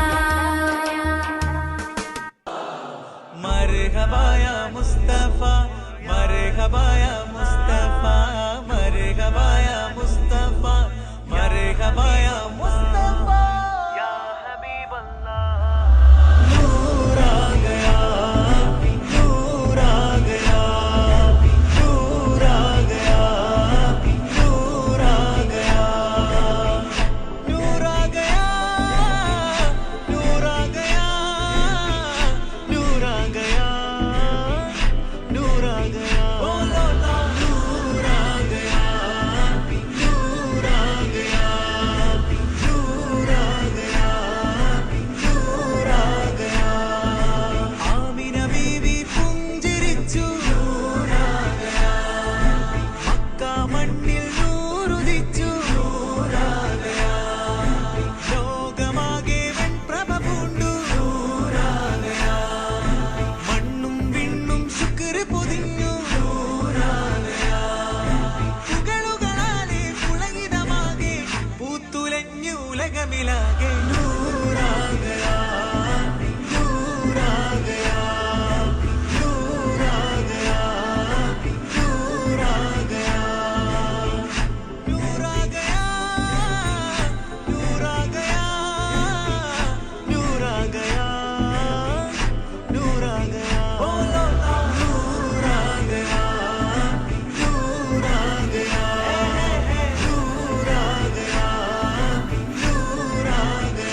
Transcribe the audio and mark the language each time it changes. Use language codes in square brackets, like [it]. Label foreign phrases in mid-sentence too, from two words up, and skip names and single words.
[ar] مرحبا يا مصطفى مرحبا يا مصطفى مرحبا يا مصطفى مرحبا يا مصطفى يا حبيب الله. [hi] नूर आ गया नूर आ गया नूर आ गया नूर आ गया नूर आ गया നൂർ आ गया नूर आ गया नूर आ गया बोलो ना नूर आ गया नूर आ गया नूर आ गया नूर आ गया [ml] ആമിന ബീവി പുഞ്ചിരിച്ചു [hi] നൂർ आ गया മക്ക [ml] മണ്ണിൽ നൂറുദിച്ചു [hi] നൂർ आ गया [ml] ലോകമാകെ വെൺപ്രഭ പൂണ്ടു നൂർ आ गया മണ്ണും വിണ്ണും ശുക്ർ പൊതിഞ്ഞു [hi] നൂർ आ गया [ml] പുകളുകളാലെ പുളകിതമാകെ പൂത്തുലഞ്ഞു ഉലകമിലാകെ [hi] നൂർ आ गया നൂർ आ गया നൂർ आ गया നൂർ आ गया नूर आ गया नूर आ गया नूर आ गया नूर आ गया बोलो ना नूर आ गया नूर आ गया नूर आ गया नूर आ